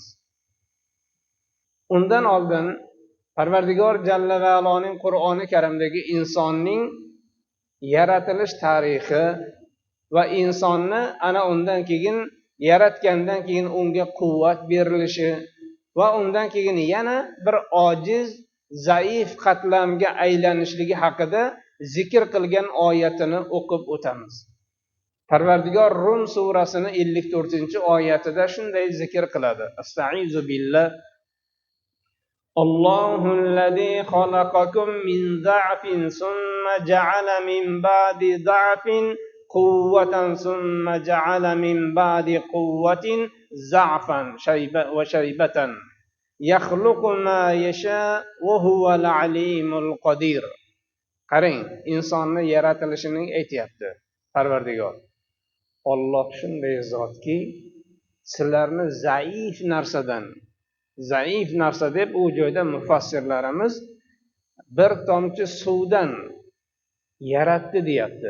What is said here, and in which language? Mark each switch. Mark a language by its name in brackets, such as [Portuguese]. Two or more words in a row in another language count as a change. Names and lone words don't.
[Uzbek] Undan oldin Parvardigor Jalla va Aloning Qur'oni Karimdagi insonning yaratilish tarixi va insonni ana undan keyin yaratgandan keyin unga quvvat berilishi va undan keyin yana bir ojiz, zaif qatlamga aylanishligi haqida zikr qilgan oyatini o'qib o'tamiz. Parvardigor Rum surasini 54-oyatida shunday zikr qiladi. [Arabic] أستعيذ بالله. الله الذي خلقكم من ضعف ثم جعل من بعد ضعف قوة ثم جعل من بعد قوة ضعفا وشيبة يخلق ما يشاء وهو العليم القدير. [Uzbek] Qarang, insonni yaratilishining aytayapti Parvardigor. Alloh shunday zotki, sizlarni zaif narsa deb u joyda mufassirlarimiz bir tomchi suvdan yaratdi deyapti.